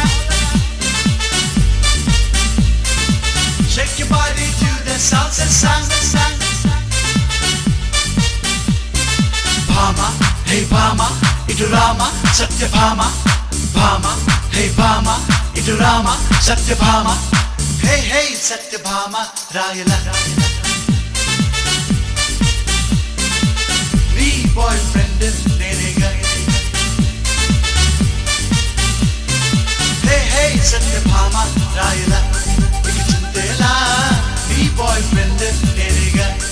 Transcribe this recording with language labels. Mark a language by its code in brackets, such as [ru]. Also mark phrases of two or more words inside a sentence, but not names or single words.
[en] Shake your body to the salsa song. [te] Bhama, hey Bhama, idu Rama, Satya Bhama. Bhama, hey Bhama, idu Rama, Satya Bhama. Hey Satya Bhama, Rayala. నీ boyfriend నేనేగా. Hey Satya Bhama, Rayala. ఇక చింతేలా నీ boyfriend నేనేగా.